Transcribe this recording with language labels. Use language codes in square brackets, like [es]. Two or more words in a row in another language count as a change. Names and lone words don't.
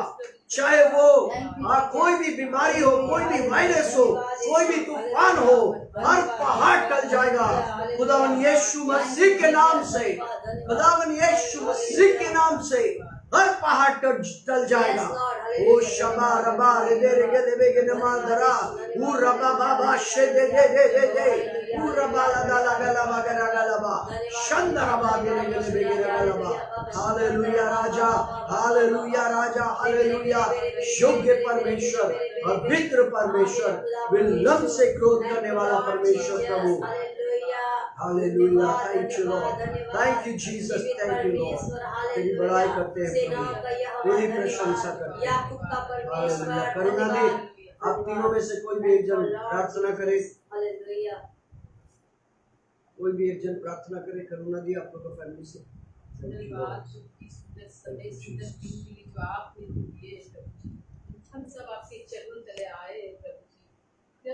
[hi] चाहे वो कोई भी बीमारी हो, कोई भी वायरस हो, कोई भी तूफान हो, हर पहाड़ टल जाएगा खुदावन यीशु मसीह के नाम से। खुदावन यीशु मसीह के नाम से हर पहाड़ टल जाएगा। ओ शबा रबा रे गे देवे के नमा दरा ऊ रबा बाबा शे दे दे दे दे दे ऊ रबा ला ला गला मगरा गला बा शंद रबा गे गे गला बा। हालेलुया राजा, हालेलुया राजा, हालेलुया। योग्य परमेश्वर, पवित्र परमेश्वर, विलंब से क्रोध करने वाला परमेश्वर प्रभु। हालेलुया। [en] Thank you Lord, thank you Jesus, thank you Lord. [hi] तेरी बड़ाई करते हैं प्रभु, तेरी प्रशंसा करते हैं। हालेलुया। करुणा दे, आप तीनों में से कोई भी एक जन प्रार्थना करे, कोई भी एक जन प्रार्थना करे। करुणा दी आप लोग का फैमिली से। हम सब आपके चरणों तले आए प्रभु जी।